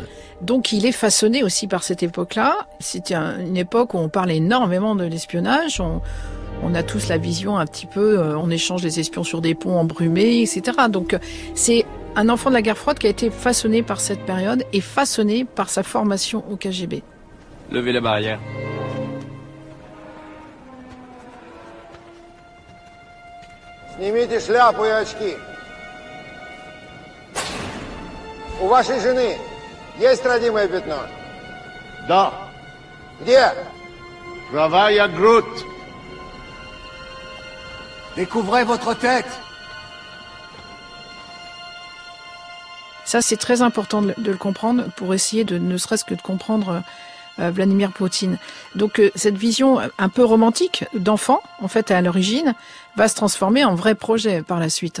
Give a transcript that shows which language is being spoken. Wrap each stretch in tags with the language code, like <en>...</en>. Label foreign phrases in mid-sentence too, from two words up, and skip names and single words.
<fr>Donc il est façonné aussi par cette époque-là. C'était une époque où on parlait énormément de l'espionnage. On a tous la vision un petit peu, on échange des espions sur des ponts embrumés, etc. Donc c'est un enfant de la guerre froide qui a été façonné par cette période et façonné par sa formation au KGB. Levez la barrière.</fr> <ru>Снимите шляпу и очки. У вашей жены есть родимое пятно? Да. Где? Правая грудь.</ru> <fr>Découvrez votre tête. Ça, c'est très important de le comprendre pour essayer de ne serait-ce que de comprendre Vladimir Poutine. Donc cette vision un peu romantique d'enfant, en fait, à l'origine, va se transformer en vrai projet par la suite.</fr>